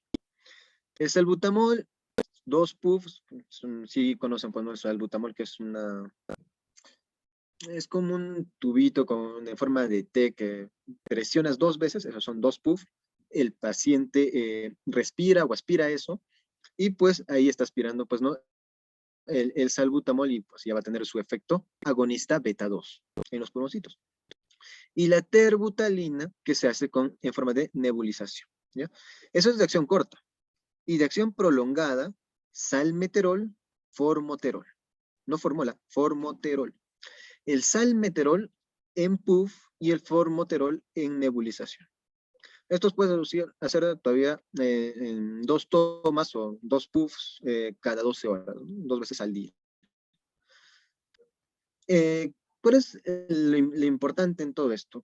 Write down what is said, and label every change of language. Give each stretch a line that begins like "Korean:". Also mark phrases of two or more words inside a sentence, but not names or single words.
Spanish: El salbutamol, 2 puffs, sí conocen pues, el salbutamol, que es como un tubito en forma de T que presionas 2 veces, esos son 2 puffs, el paciente respira o aspira eso, y pues ahí está aspirando, pues no, el salbutamol y pues ya va a tener su efecto agonista beta 2 en los pulmoncitos. Y la terbutalina, que se hace en forma de nebulización, ¿ya? Eso es de acción corta. Y de acción prolongada, salmeterol, formoterol. No formola, formoterol. El salmeterol en puff y el formoterol en nebulización. Estos pueden hacer todavía en 2 tomas o 2 puffs cada 12 horas, ¿no? 2 veces al día. ¿Cuál es lo importante en todo esto?